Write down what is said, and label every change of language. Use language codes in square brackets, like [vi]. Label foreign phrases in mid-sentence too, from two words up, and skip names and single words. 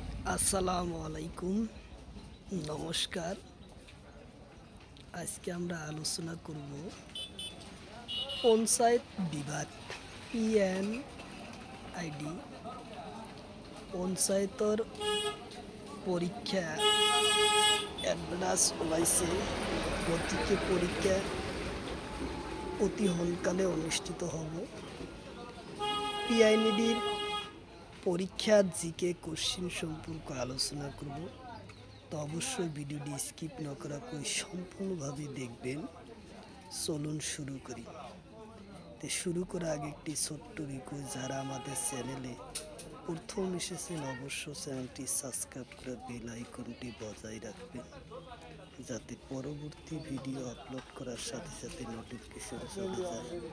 [bn] আসসালামু আলাইকুম, নমস্কার। আজকে আমরা আলোচনা করব পঞ্চায়েত বিভাগ PNID [as] পঞ্চায়েতৰ পরীক্ষা এডভান্স ওলাইছে। গতিকে পরীক্ষা অতি সোনকালে অনুষ্ঠিত হ'ব। [bn] PNIDৰ পরীক্ষার [en] GK question [bn] সম্পর্কে আলোচনা করব। তো অবশ্যই ভিডিওটি স্কিপ না করাকৈ সম্পূর্ণভাবে দেখবেন। চলুন শুরু করি। তো শুরু করার আগে একটি ছোট্ট রিকোয়েস্ট, যারা আমাদের চ্যানেলে প্রথম এসেছেন অবশ্যই [en] channel subscribe [bn] করে [en] bell icon [bn] বজায় রাখবেন, যাতে পরবর্তী [en] video upload [bn] করার সাথে সাথে নোটিফিকেশন চলে যায়।